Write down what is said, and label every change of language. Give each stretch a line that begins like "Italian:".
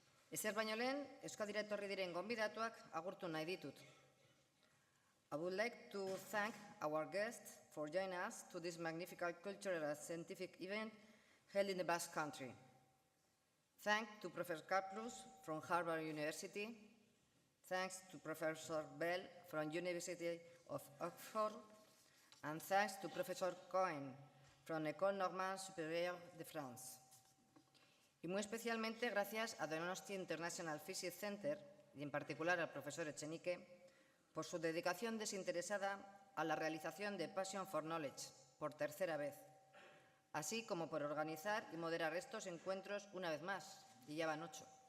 Basque: Ezer baino lehen, Euskadira etorri diren gonbidatuak agurtu nahi ditut.
English: I would like to thank our guests for joining us to this magnificent cultural and scientific event held in the Basque Country. Thanks to Professor Karplus from Harvard University. Thanks to Professor Bell from University of Oxford. And thanks to Professor Cohen from École Normale Supérieure de France.
Spanish: Y muy especialmente gracias a Donostia International Physics Center y en particular al profesor Echenique por su dedicación desinteresada a la realización de Passion for Knowledge por tercera vez, así como por organizar y moderar estos encuentros una vez más, y ya van 8.